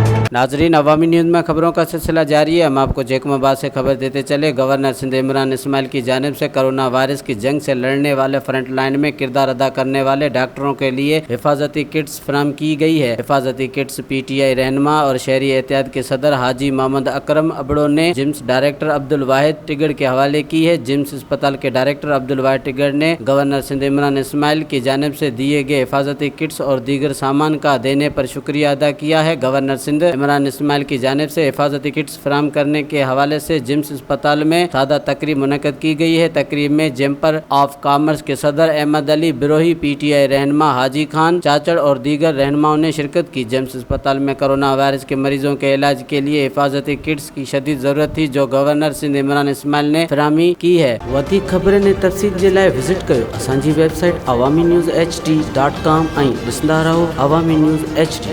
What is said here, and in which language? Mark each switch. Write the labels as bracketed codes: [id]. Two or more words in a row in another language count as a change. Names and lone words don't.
[ur] ناظرین، عوامی نیوز میں خبروں کا سلسلہ جاری ہے۔ ہم آپ کو جیکماباد سے خبر دیتے چلے. گورنر سندھ عمران اسماعیل کی جانب سے کورونا وائرس کی جنگ سے لڑنے والے فرنٹ لائن میں کردار ادا کرنے والے ڈاکٹروں کے لیے حفاظتی کٹس فراہم کی گئی ہے. حفاظتی کٹس PTI رہنما اور شہری احتیاط کے صدر حاجی محمد اکرم ابڑو نے جمز ڈائریکٹر عبدالواحد ٹگڑ کے حوالے کی ہے. جمز اسپتال کے ڈائریکٹر عبدالواحد ٹگڑ نے گورنر سندھ عمران اسماعیل کی جانب سے دیے گئے حفاظتی کٹس اور دیگر سامان کا دینے پر شکریہ ادا کیا ہے. گورنر سندھ عمران اسماعیل کی جانب سے حفاظتی کٹس فراہم کرنے کے حوالے سے جمز اسپتال میں سادہ تقریب منعقد کی گئی ہے. تقریب میں چیمبر آف کامرس کے صدر احمد علی بروہی، PTI رہنما حاجی خان چاچڑ اور دیگر رہنماؤں نے شرکت کی. جمز اسپتال میں کورونا وائرس کے مریضوں کے علاج کے لیے حفاظتی کٹس کی شدید ضرورت تھی، جو گورنر سندھ عمران اسماعیل نے فراہمی کی ہے. [sd] वधीक ख़बरनि ने तफ़सील जे लाइ विज़िट कयो असांजी वेबसाइट awamiNewsHD.com ऐं ॾिसंदा रहो अवामी न्यूज़ HD।